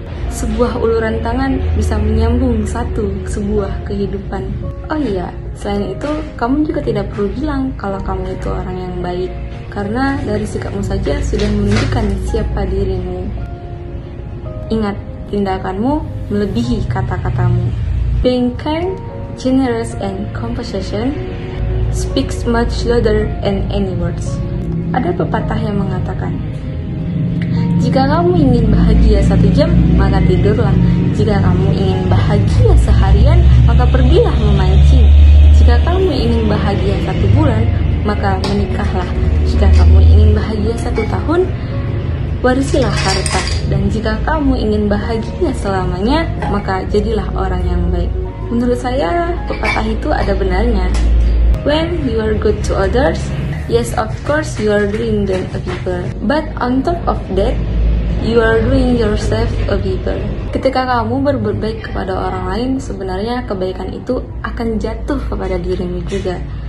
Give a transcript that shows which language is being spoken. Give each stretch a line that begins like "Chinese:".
Indonesian: Sebuah uluran tangan bisa menyambung sebuah kehidupan. Oh iya, selain itu, kamu juga tidak perlu bilang kalau kamu itu orang yang baik, karena dari sikapmu saja sudah menunjukkan siapa dirimu. Ingat, tindakanmu melebihi kata-katamu.
English: Being kind, generous, and compassion speaks much louder than any words.
Indonesian: Ada pepatah yang mengatakan, jika kamu ingin bahagia 1 jam, maka tidurlah. Jika kamu ingin bahagia seharian, maka pergilah memancing. Jika kamu ingin bahagia 1 bulan, maka menikahlah. Jika kamu ingin bahagia 1 tahun, warisilah harta. Dan jika kamu ingin bahagia selamanya, maka jadilah orang yang baik. Menurut saya, pepatah itu ada benarnya.
English: When you are good to others, yes, of course you are doing them a favor. But on top of that, you are doing yourself a favor.
Indonesian: Ketika kamu berbuat baik kepada orang lain, sebenarnya kebaikan itu akan jatuh kepada dirimu juga.